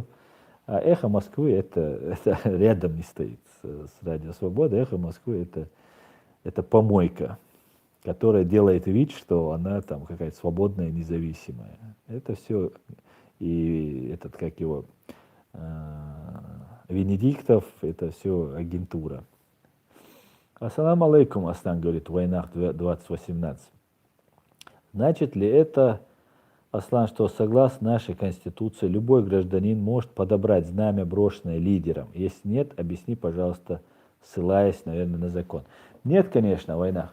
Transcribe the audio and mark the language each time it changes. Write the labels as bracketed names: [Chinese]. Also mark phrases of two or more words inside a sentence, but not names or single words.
[Russian] А «Эхо Москвы» это рядом не стоит с «Радио Свобода». «Эхо Москвы» это помойка, которая делает вид, что она там какая-то свободная, независимая. Это все, и этот, как его, Венедиктов, это все агентура. [Arabic] السلام عليكم, [Russian] Астан говорит, Войнах 2018. Значит ли это, Аслан, что согласно нашей Конституции любой гражданин может подобрать знамя, брошенное лидером? Если нет, объясни, пожалуйста, ссылаясь, наверное, на закон. Нет, конечно, Войнах.